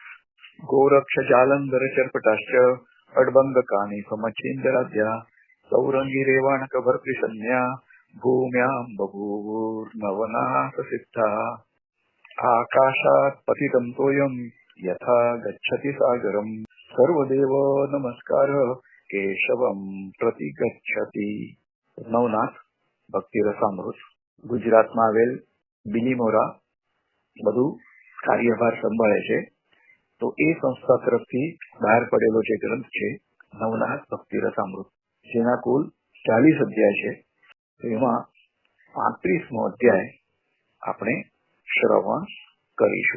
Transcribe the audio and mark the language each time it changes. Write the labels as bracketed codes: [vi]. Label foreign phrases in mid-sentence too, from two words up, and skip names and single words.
[sa] गोरक्ष जालंधर चरपटाश्च अडबंग कानी समचेंद्राद्या सौरंगी रेवाणक भर्तृसन्या भूम्यां बभूवुर्नवनाथ सिद्धा। आकाशात् पतितं तोयं यथा गच्छति सागरं सर्वदेव नमस्कार केशवम प्रतिगच्छति। [gu] नवनाथ ભક્તિ રસામૃત ગુજરાતમાં આવેલ બિલીમોરા બધું કાર્યભાર સંભાળે છે, તો એ સંસ્થા તરફથી બહાર પડેલો જે ગ્રંથ છે નવનાથ ભક્તિ રસામૃત, જેના કુલ 40 અધ્યાય છે, એમાં 35મો અધ્યાય આપણે શ્રવણ કરીશું।